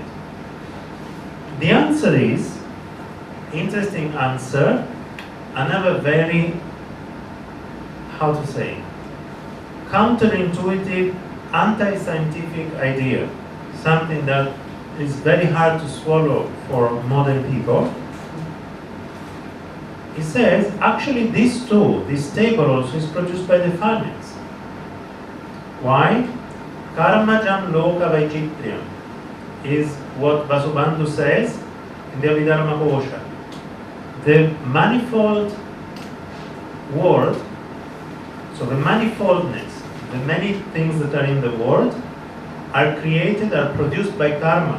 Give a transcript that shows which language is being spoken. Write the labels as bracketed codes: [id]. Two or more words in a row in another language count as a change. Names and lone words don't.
[en] The answer is, interesting answer, another very, how to say, counterintuitive, anti-scientific idea, something that is very hard to swallow for modern people. He says, actually this too, this table also is produced by defilements. Why? [sa] Karmajam loka vaichitriam [en] is what Vasubandhu says in the Abhidharma Kosha. The manifold world, so the manifoldness, the many things that are in the world are created, are produced by karma.